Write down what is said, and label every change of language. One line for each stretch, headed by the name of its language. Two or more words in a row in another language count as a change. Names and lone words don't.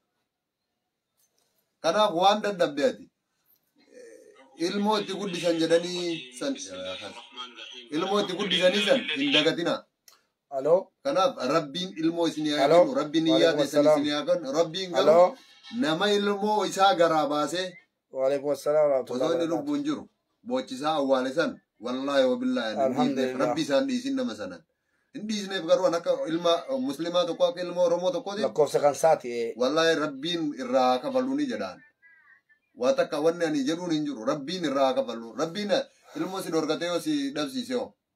Oromo: Kanaaf waan dadhabde ati ilmoo itti guddisan jedhanii san ilmoo itti guddisanii san hin dagatina. Halo. Kanaaf rabbiin ilmoo isin yaa kennu rabbiin iyyaa keessan isin yaa kennu rabbiin garuu nama ilmoo isaa garaa baasee.
Arabic: وعليكم السلام ورحمة الله wabarakatuh.
Oromo: Osoo inni lubbuun jiru boochisaa awwaale san
Arabic: والله وبالله
Oromo: rabbi isaan dhiisin nama sanan. Hin dhiisneef garuu akka ilma muslimaa tokko akka ilma oromoo tokkooti. Lakkoofsa kan saati. Wallahi rabbiin irraa kafaluuni jedhaan. Waa takka wanni ani jedhuun hin jiru rabbiin irraa kafalu rabbiin ilmoo si dorgatee yoo si dhabsiise hoo.